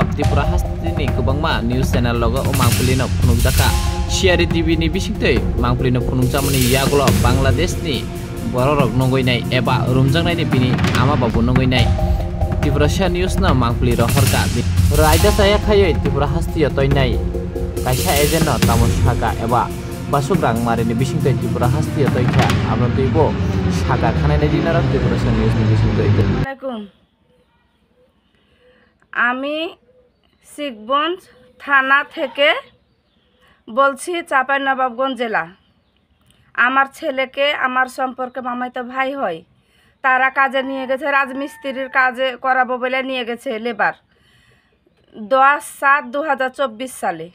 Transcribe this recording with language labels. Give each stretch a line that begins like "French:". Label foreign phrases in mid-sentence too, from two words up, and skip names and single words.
Kok Borok: त्रिपुरा हास्तिनि गोबांमा
English: news channel
Kok Borok: लगा ओ मांपुलिनो फुनुकजाखा सियारि टिभिनि बिसिंतै मांपुलिनो फुनुकजामनि यागुलब बांलादेशनि बररक नंगैनाय एबा रुमजाकनायनि बिनि आमाबाबु नंगैनाय त्रिपुरा निउजनो मांपुलि रहरका रायदासायाखै त्रिपुरा हास्तियाव तयनाय कायसा एजेन्ट तामसाका एबा बासुग्रां मारिनि बिसिंतै त्रिपुरा हास्तियाव तयखा आब्रतैबो सागा खानायनाय दिनारा त्रिपुरा निउजनि बिसिंतै
Bangla: আমি শিখগঞ্জ থানা থেকে বলছি চাঁপাইনবাবগঞ্জ জেলা। আমার ছেলেকে আমার সম্পর্কে মামাতো ভাই হয়, তারা কাজে নিয়ে গেছে, রাজমিস্ত্রির কাজে করাবো বলে নিয়ে গেছে লেবার 10/7/2024 সালে।